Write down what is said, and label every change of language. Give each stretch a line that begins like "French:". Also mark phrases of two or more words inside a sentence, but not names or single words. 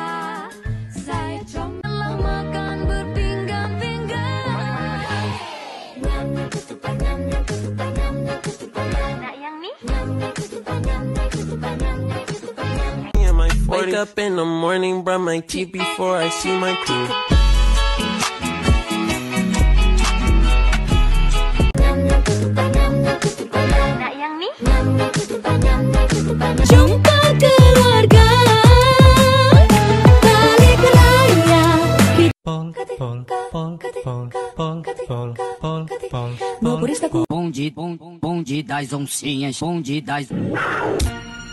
Malay: coba makan berpinggan-pinggan. Nak yang ni?
English: Wake up in the morning, brush my teeth before I see my crew.
Malay: Nak yang ni? Jumpa keluarga, balik raya.
Portuguese: Bom dia das oncinhas, bom dia das...